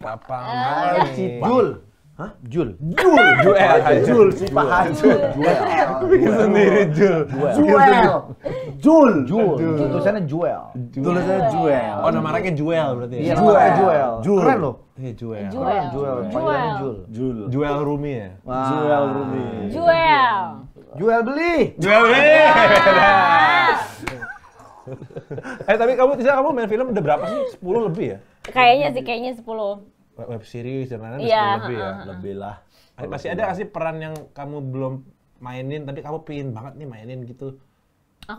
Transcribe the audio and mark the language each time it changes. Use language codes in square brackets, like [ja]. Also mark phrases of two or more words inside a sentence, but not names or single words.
[id] Papa. El Cipa. Jul. Hah? Jul. Jul, Sipa Hajul. Bikin sendiri Jul. Jul. Jul. Tulisannya Juel. Tulisannya Juel. Oh nama mereka Juel berarti Iya, ya? namanya Juel. Jul. Keren loh. Iya Juel. Juel. Juel. Panggilannya Jul. Jul. Juel Rumi ya? Juel Rumi. Juel. Juel beli. Juel Rumi. Tapi kamu main film udah berapa sih? 10 lebih ya? Kayaknya 10. [en] Web series [id] dan lain-lain Iya, 10 lebih ya? Lebih lah. Masih ada nggak sih peran yang kamu belum mainin tapi kamu pingin banget nih mainin gitu?